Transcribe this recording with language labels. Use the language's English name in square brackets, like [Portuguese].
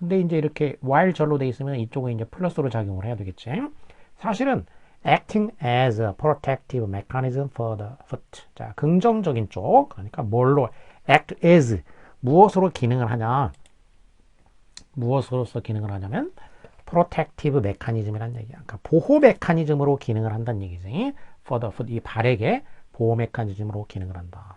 [Korean] 근데 이제 이렇게 while 절로 돼 있으면 이쪽은 이제 플러스로 작용을 해야 되겠지. 사실은 [English] acting as a protective mechanism for the foot. [Korean] 자, 긍정적인 쪽. 그러니까 뭘로 act as 무엇으로 기능을 하냐? 무엇으로서 기능을 하냐면 프로텍티브 메커니즘이라는 얘기야. 그러니까 보호 메커니즘으로 기능을 한다는 얘기지. [English] for the foot, [Korean] 이 발에게 보호 메커니즘으로 기능을 한다.